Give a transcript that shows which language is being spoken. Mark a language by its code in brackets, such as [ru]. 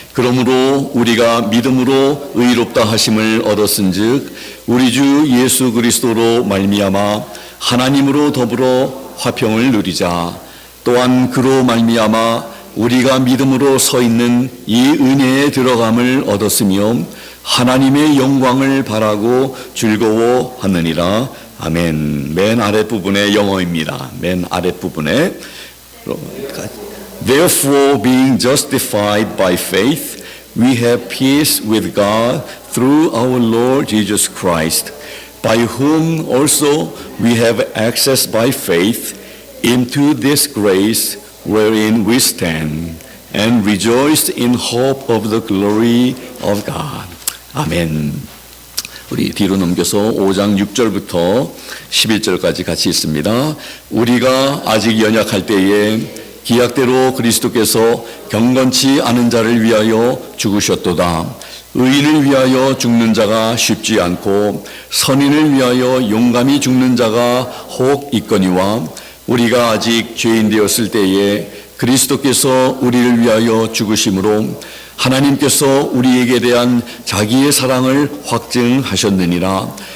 [ko] 그러므로 우리가 믿음으로 의롭다 하심을 얻었은즉 우리 주 예수 그리스도로 말미암아 하나님으로 더불어 화평을 누리자. 또한 그로 말미암아 우리가 믿음으로 서 있는 이 은혜에 들어감을 얻었으며 하나님의 영광을 바라고 즐거워하느니라. 아멘. 맨 아랫부분의 영어입니다. 맨 아랫부분에 [en] Therefore, being justified by faith, we have peace with God through our Lord Jesus Christ, by whom also we have access by faith into this grace wherein we stand, and rejoice in hope of the glory of God. [ko] 아멘. 우리 뒤로 넘겨서 5장 6절부터 11절까지 같이 있습니다. 우리가 아직 연약할 때에 기약대로 그리스도께서 경건치 않은 자를 위하여 죽으셨도다. 의인을 위하여 죽는 자가 쉽지 않고 선인을 위하여 용감히 죽는 자가 혹 있거니와 우리가 아직 죄인 되었을 때에 그리스도께서 우리를 위하여 죽으심으로 하나님께서 우리에게 대한 자기의 사랑을 확증하셨느니라.